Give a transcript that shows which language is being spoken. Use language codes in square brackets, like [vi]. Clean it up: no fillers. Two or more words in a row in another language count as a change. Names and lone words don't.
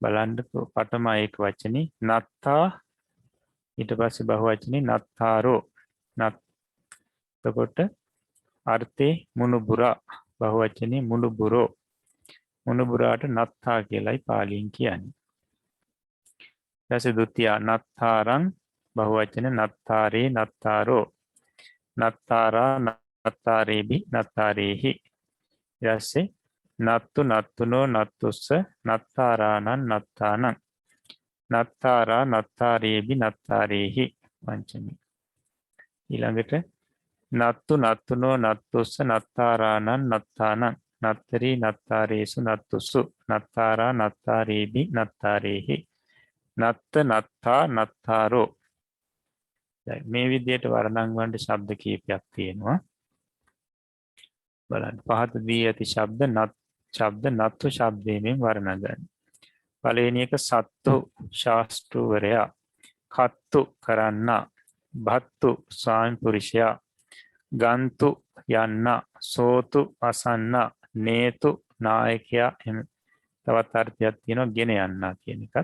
[si] බලන්නකෝ පඨම ඒක වචනේ නත්තා ඊට පස්සේ බහුවචනේ නත්තාරෝ නත් එතකොට අර්ථේ මුනුබුරා බහුවචනේ මුනුබුරෝ මුනුබුරාට නත්තා කියලායි පාලියෙන් කියන්නේ. [pi] ඊට ဒုတိ ය නත්තාරං බහුවචන නත්තාරේ නත්තාරෝ නත්තාරා නත්තාරේබි නත්තාරේහි ඊට නත්තු නත්තුනෝ නත්තුස්ස නත්තාරානං නත්තානං නත්තාරා නත්තාරේබි නත්තාරේහි පංචමී ඊළඟට නත්තු නත්තුනෝ නත්තුස්ස නත්තාරානං නත්තානං නත්තරී නත්තාරේසු නත්තුසු නත්තාරා නත්තාරේබි නත්තාරේහි නත්ත නත්තා නත්තාරෝ [si] මේ විදිහට වර්ණම් වලට ශබ්ද කීපයක් තියෙනවා බලන්න පහත දී ඇති ශබ්ද නත්තු ශබ්දයෙන් වර්ණ ගන්න. පළවෙනි එක සත්තු ශාස්ත්‍රවරයා කත්තු කරන්න භත්තු ස්වාමි පුරුෂයා ගන්තු යන්න සෝතු අසන්න නේතු නායකයා එම තවත් අර්ථයක් තියෙනවා ගෙන යන්න කියන එකත්.